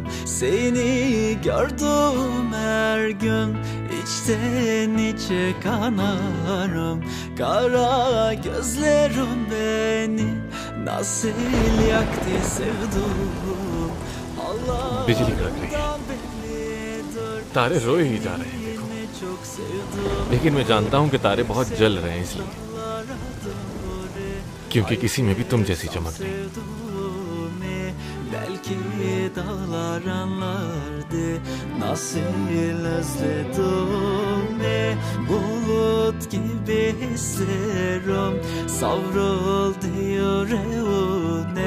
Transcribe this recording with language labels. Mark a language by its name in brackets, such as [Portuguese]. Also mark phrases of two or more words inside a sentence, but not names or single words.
[Turkish] Seni gördüm her gün, içten içe kanarım. Kara gözlerim beni nasıl yaktı sevduğum. Allah [Hindi] बिजली कड़क रही है, तारे रोए ही जा रहे हैं। देखो, लेकिन मैं जानता हूं कि तारे बहुत जल रहे हैं, इसलिए क्योंकि किसी में भी तुम जैसी चमक नहीं। [Turkish] Belki dağlar anlardı nasıl özledim. Bulut gibi hislerim savruldu yüreğine.